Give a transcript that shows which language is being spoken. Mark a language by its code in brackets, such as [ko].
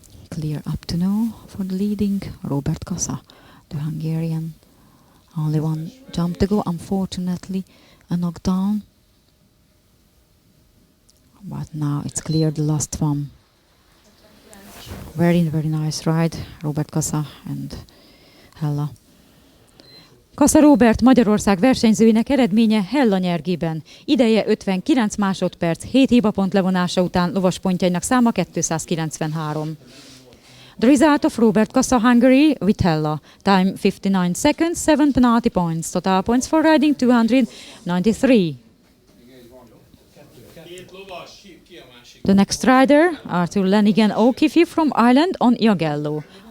[en] Clear up to now for the leading Robert Kassa, the Hungarian. Only 1 jump to go, unfortunately a knockdown. But now it's clear, the last one. Very, very nice ride, Robert Kassa and Hella. [hu] Kassa Robert, Magyarország versenyzőinek eredménye Hella nyergében. Ideje 59 másodperc, 7 hibapont levonása után lovaspontjainak száma 293. [en] The result of Robert Kassa, Hungary, with Hella. Time 59 seconds, 7 penalty points. Total points for riding 293. The next rider, Arthur Lanigan O'Keefe from Ireland on Iagello.